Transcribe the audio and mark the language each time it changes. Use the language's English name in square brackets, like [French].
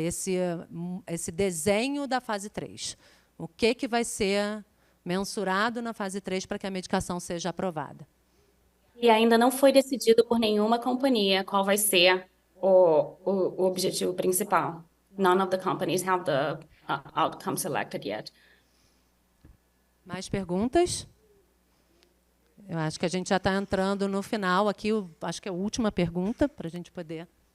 [Portuguese] Esse desenho da fase 3. O que vai ser mensurado na fase 3 para que a medicação seja aprovada. E ainda não foi decidido por nenhuma companhia qual vai ser o objetivo principal. [English] none of the companies have the outcome selected yet. [Portuguese] Mais perguntas? Eu acho que a gente já está entrando no final aqui, acho que é a última pergunta, para a gente poder...